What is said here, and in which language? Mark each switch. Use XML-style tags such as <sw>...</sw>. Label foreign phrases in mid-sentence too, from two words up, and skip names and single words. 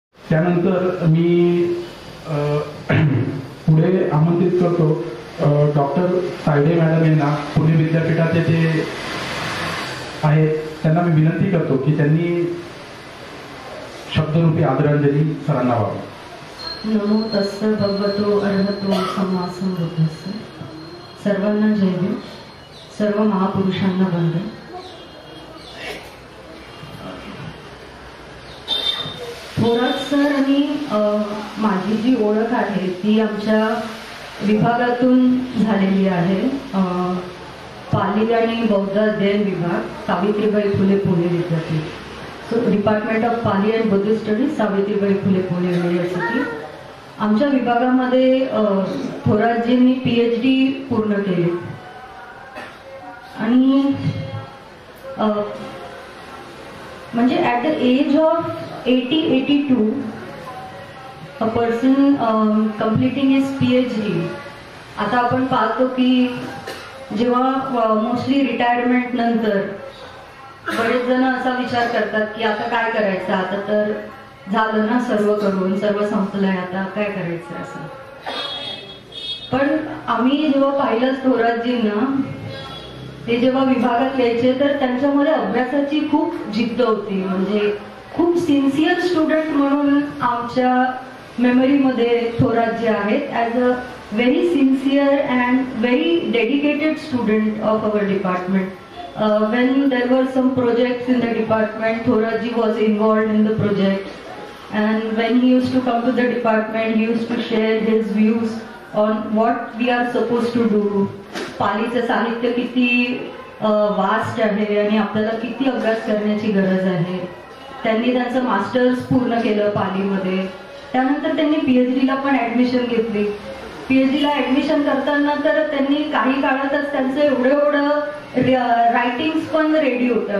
<mr>त्यानंतर मी पुढे आमंत्रित करतो डॉक्टर तायडे मॅडम यांना, पुणे विद्यापीठाचे जे आहेत त्यांना मी विनंती करतो की त्यांनी शब्दरूपी आदरांजली सरांना व्हावी.</mr> <pi>नमो तस्स भगवतो अर्हतो सम्मा संबुद्धस्स.</pi> <mr>सर्वांना जय देव. सर्व महापुरुषांना वंदन. थोरात सर आणि माझी जी ओळख आहे ती आमच्या विभागातून झालेली आहे. पाली आणि बौद्ध अध्ययन विभाग, सावित्रीबाई फुले पुणे विद्यापीठ.</mr> <en>So Department of Pali and Buddhist Studies, Savitribai Phule Pune University.</en> <mr>आमच्या विभागामध्ये थोरातजींनी PhD पूर्ण केली आणि म्हणजे</mr> <en>at the age of 82 a person completing his PhD.</en> <mr>आता आपण पाहतो की जेव्हा</mr> <en>mostly retirement</en> <mr>नंतर बरेच जण असा विचार करतात की आता काय करायचं, आता तर झालं ना सर्व करून, सर्व संपलंय, आता काय करायचं असं. पण आम्ही जेव्हा पाहिलं थोरातजींना, ते जेव्हा विभागात यायचे तर त्यांच्यामध्ये अभ्यासाची खूप जिद्द होती. म्हणजे खूप</mr> <en>sincere student</en> <mr>म्हणून आमच्या मेमरीमध्ये थोरातजी आहेत.</mr> <en>as a very sincere and very dedicated student of our department. When there were some projects in the department, Thoratji was involved in the project, and when he used to come to the department, he used to share his views on what we are supposed to do.</en> <mr>पालीचं साहित्य किती वास्ट आहे आणि आपल्याला किती अभ्यास करण्याची गरज आहे. त्यांनी त्यांचं मास्टर्स पूर्ण केलं पालीमध्ये. त्यानंतर त्यांनी PhDला पण ऍडमिशन घेतली. PhDला ऍडमिशन करताना तर त्यांनी काही काळातच त्यांचं एवढं रायटिंग्स पण रेडी होतं.</mr>